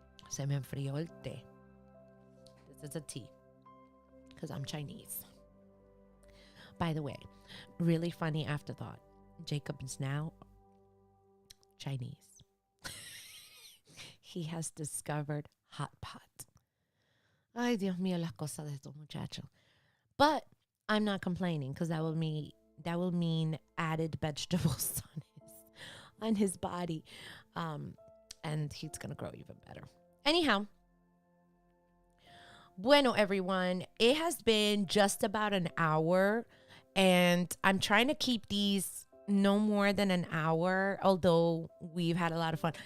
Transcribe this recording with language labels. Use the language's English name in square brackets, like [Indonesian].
[English] Se me enfrió el té. This is a tea, because I'm Chinese. By the way, really funny afterthought. Jacob is now Chinese. He has discovered hot pot. [Spanish] Ay, Dios mío, las cosas de estos muchachos. [English] But I'm not complaining, because that will mean added vegetables on his body, and he's gonna grow even better. Anyhow, bueno, everyone, it has been just about an hour, and I'm trying to keep these no more than an hour, although we've had a lot of fun.